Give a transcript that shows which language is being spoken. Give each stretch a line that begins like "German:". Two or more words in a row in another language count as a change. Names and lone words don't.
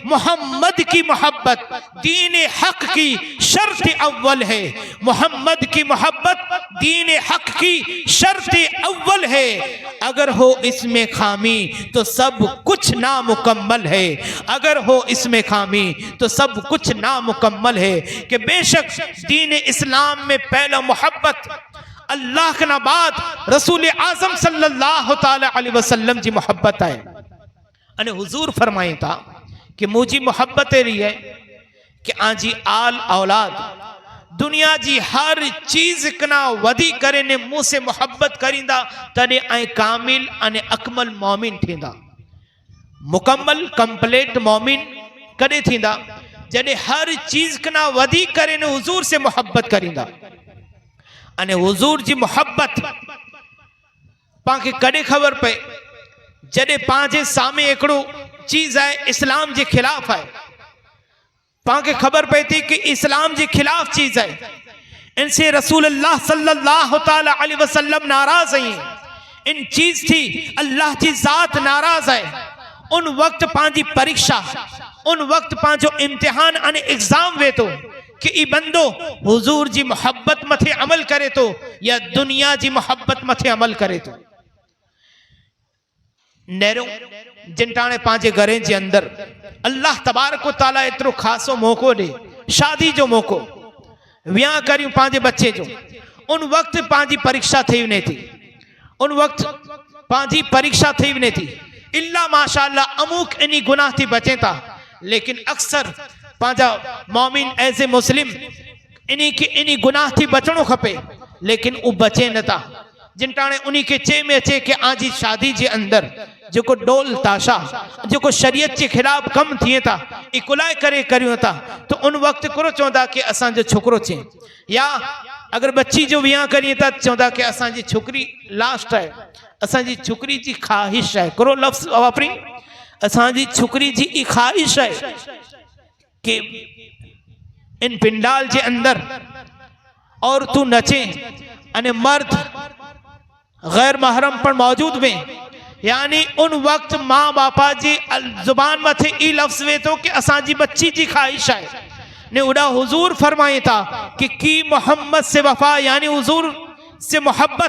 Hindi: मोहम्मद की मोहब्बत दीन हक की शर्त अव्वल है, मोहम्मद की मोहब्बत दीन हक की शर्त अव्वल है। अगर हो इसमें खामी तो सब कुछ नामुकम्मल है, अगर हो इसमें खामी तो सब कुछ नामुकम्मल है। कि बेशक दीन इस्लाम में पहला मोहब्बत अल्लाह के बाद रसूल आजम सल्लल्लाहु ताला अलैहि वसल्लम
Kachhi: जी मोहब्बत है। अने हुजूर फरमाए था कि मुझी मोहब्बत रही है कि आजी आल औलाद दुनिया जी हर चीज कना वधी करे ने मुंह से मोहब्बत करींदा तने ऐं कामिल अने अकमल मोमिन थींदा। मुकम्मल कंप्लीट मोमिन कॾहिं थींदा जॾहिं हर चीज कना वधी करे ने हुजूर से मोहब्बत करींदा। अने हुजूर जी मोहब्बत पांखे कॾहिं ख़बर पए जॾहिं पंहिंजे साम्हूं हिकिड़ो चीज आहे इस्लाम जे खिलाफ आहे, पांखे ख़बर पए थी कि इस्लाम जे खिलाफ चीज है,
Hindi: इनसे रसूलुल्लाह सल्लल्लाहु ताला अलैहि वसल्लम नाराज हैं, इन चीज थी अल्लाह की जात नाराज है।
Kachhi: उन वक्त पांजी परीक्षा, उन वक्त पांजो इम्तिहान अने एग्जाम वे तो कि ई बंदो हुजूर जी मोहब्बत मथे अमल करे तो या दुनिया जी मोहब्बत मथे अमल करे तो। नेरो जिनटाने पांजे घरे जे अंदर अल्लाह तबारक व तआला एतरो खासो मौको दे, शादी जो मौको, वियाह करियूं पांजे बच्चे जो, उन वक्त पांजी परीक्षा थी वने थी, उन वक्त पांजी परीक्षा थी वने थी। इल्ला माशाअल्लाह अमुक इनी गुनाह थी बचे था, लेकिन अक्सर पांजा मोमिन
English: as a Muslim
Kachhi: इनी गुनाह थी बचणो खपे, लेकिन उ बचे न था। जिनटाने उन्हीं के चे में अचे कि आजी शादी जे अंदर जो को डोल ताशा जो को
Hindi: शरीयत के खिलाफ
Kachhi: कम थिए था इकुलाए करे करियो था, तो उन वक्त करो चौंदा कि असां जो छोकरो चे, या अगर बच्ची जो वियाह करिए था चौंदा कि असां जी छोकरी लास्ट है, असां जी छोकरी जी ख्वाहिश है, करो लफ्ज वापरी, असां जी छोकरी जी ई ख्वाहिश है कि
Hindi: इन पिंडाल के अंदर
Kachhi: और तू नचे अने मर्द गैर महरम पर मौजूद में, यानी उन वक्त माँ बापा जी जुबान मथे ई लफ्ज वे तो कि असां जी बच्ची जी ख्वाहिश है ने उड़ा हुजूर फरमाए था कि
Hindi: की मोहम्मद से वफा,
Kachhi: यानी हुजूर से मोहब्बत।